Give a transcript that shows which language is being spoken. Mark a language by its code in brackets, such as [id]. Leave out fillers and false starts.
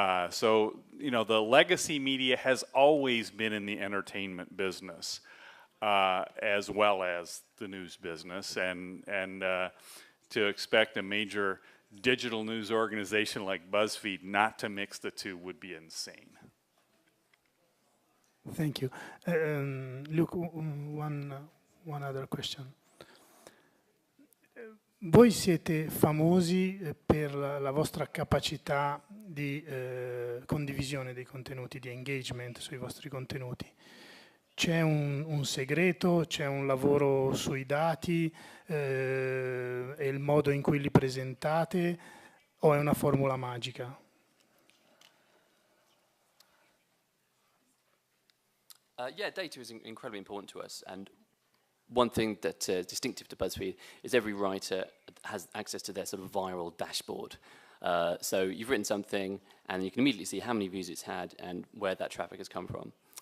[en] So, you know, the legacy media has always been in the entertainment business as well as the news business, and to expect a major digital news organization like BuzzFeed not to mix the two would be insane. Thank you. Luke, one other question. [it] Voi siete famosi per la vostra capacità di condivisione dei contenuti, di engagement sui vostri contenuti. C'è un segreto, c'è un lavoro sui dati, è il modo in cui li presentate o è una formula magica? [en] Yeah, data is incredibly important to us, and one thing that's distinctive to BuzzFeed is every writer has access to their sort of viral dashboard. So you've written something, and you can immediately see how many views it's had and where that traffic has come from.